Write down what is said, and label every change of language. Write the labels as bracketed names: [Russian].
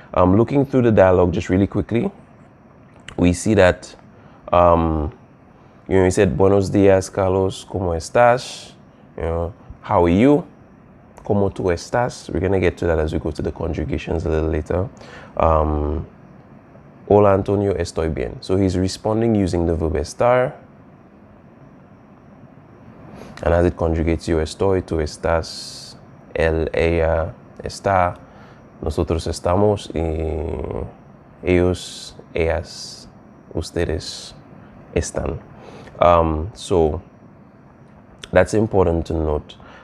[English] Looking through the dialogue just really quickly, we see that he said [Spanish] buenos días, Carlos, ¿cómo estás? [English] How are you? [Spanish] ¿Cómo tú estás? [English] We're going to get to that as we go to the conjugations a little later. [Spanish] Hola, Antonio, estoy bien. [English] So he's responding using the verb estar. And as it conjugates, [Spanish] yo estoy, tú estás, él, ella, está, nosotros estamos, y ellos, ellas, ustedes están. [English] So that's important to note.